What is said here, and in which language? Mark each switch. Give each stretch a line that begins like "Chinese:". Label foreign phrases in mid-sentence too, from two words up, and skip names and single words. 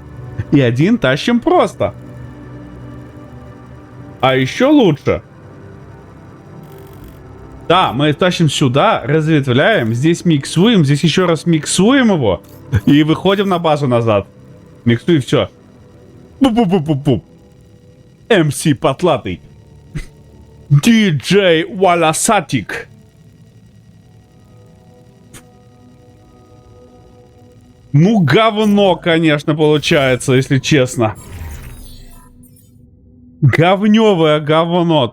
Russian: И один тащим просто. А еще лучше. Да, мы тащим сюда, разветвляем. Здесь миксуем. Здесь еще раз миксуем его. И выходим на базу назад. Миксуем, все. Пу-пу-пу-пу-пу. МС Потлатый. Диджей Валасатик. Ну, говно, конечно, получается, если честно. Говневое говно.